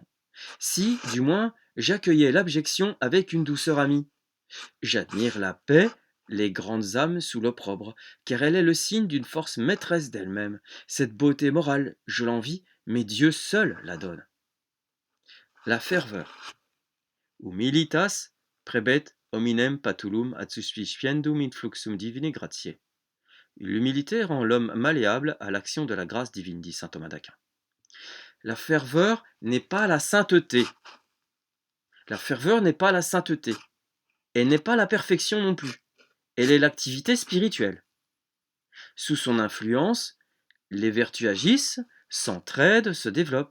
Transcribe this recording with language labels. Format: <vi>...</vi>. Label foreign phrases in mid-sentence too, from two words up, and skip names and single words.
<fr>Si, du moins, j'accueillais l'abjection avec une douceur amie. J'admire la paix, les grandes âmes sous l'opprobre, car elle est le signe d'une force maîtresse d'elle-même. Cette beauté morale, je l'envie, mais Dieu seul la donne. La ferveur.</fr> <la>Humilitas prebet hominem patulum adsuspiciendum influxum divini gratiae.</la> <fr>L'humilité rend l'homme malléable à l'action de la grâce divine, dit saint Thomas d'Aquin. La ferveur n'est pas la sainteté. La ferveur n'est pas la sainteté. Elle n'est pas la perfection non plus. Elle est l'activité spirituelle. Sous son influence, les vertus agissent, s'entraident, se développent.</fr>